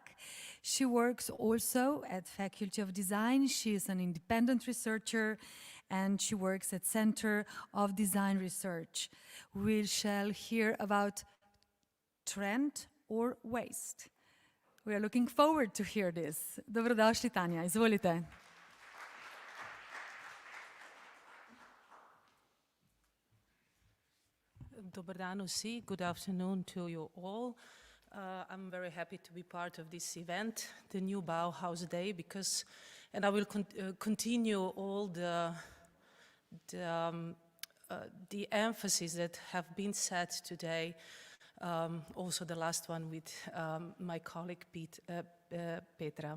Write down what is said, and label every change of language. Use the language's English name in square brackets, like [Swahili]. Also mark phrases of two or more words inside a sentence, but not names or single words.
[English] She works also at Faculty of Design. She is an independent researcher and she works at Center of Design Research. We shall hear about trend or waste. We are looking forward to hear this. [Slovenian] Dobrodošli, Tanja, izvolite. [Croatian] Dobar dan vsi. [English] Good afternoon to you all. I'm very happy to be part of this event, the new Bauhaus Day, and I will continue all the emphasis that have been set today, also the last one with my colleague Petra.